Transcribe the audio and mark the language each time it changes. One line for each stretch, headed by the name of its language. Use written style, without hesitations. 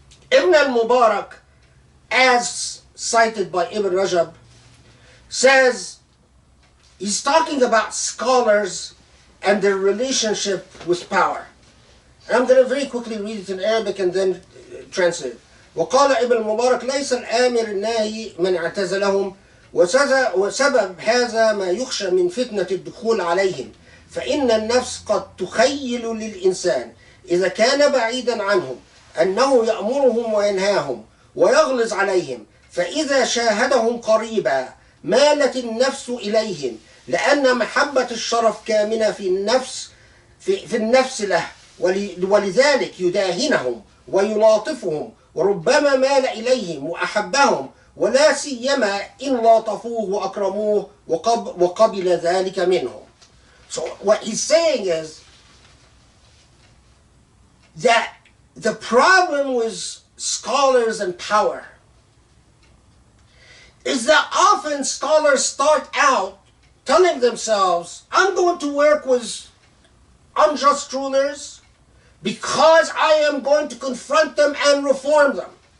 English: Ibn al-Mubarak, as cited by Ibn Rajab, says He's talking about scholars and their relationship with power. And I'm going to very quickly read it in Arabic and then translate it.
Arabic: وقال ابن المبارك ليس الآمر الناهي من اعتزلهم وسبب هذا ما يخشى من فتنة الدخول عليهم فإن النفس قد تخيل للإنسان إذا كان بعيدا عنهم أنه يأمرهم وينهاهم ويغلظ عليهم فإذا شاهدهم قريبا مالت النفس إليهم لأن محبة الشرف كامنة في النفس له ولذلك يداهنهم ويلاطفهم وربما مال إليهم وأحبهم ولا سيما إن لاطفوه وأكرموه وقبل ذلك منهم.
English: So what he's saying is that the problem with scholars and power is that often scholars start out telling themselves, I'm going to work with unjust rulers because I am going to confront them and reform them.